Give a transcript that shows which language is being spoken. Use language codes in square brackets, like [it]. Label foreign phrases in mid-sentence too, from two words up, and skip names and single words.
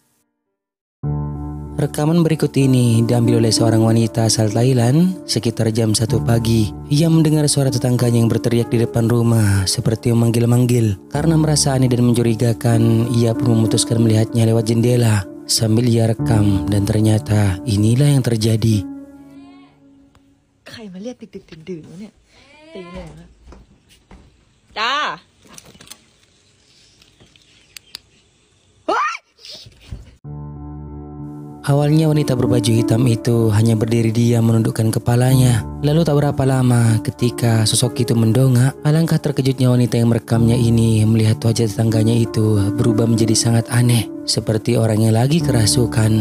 [id] Rekaman berikut ini diambil oleh seorang wanita asal Thailand sekitar jam 1 pagi. Ia mendengar suara tetangganya yang berteriak di depan rumah seperti memanggil-manggil. Karena merasa aneh dan mencurigakan, ia pun memutuskan melihatnya lewat jendela sambil ia rekam, dan ternyata inilah yang terjadi. [th] ใครมาเรียกดึกๆดื่นๆวะเนี่ยตีหนึ่งแล้วจ้า [id] Awalnya wanita berbaju hitam itu hanya berdiri diam menundukkan kepalanya. Lalu tak berapa lama ketika sosok itu mendongak, alangkah terkejutnya wanita yang merekamnya ini melihat wajah tetangganya itu berubah menjadi sangat aneh, seperti orang yang lagi kerasukan.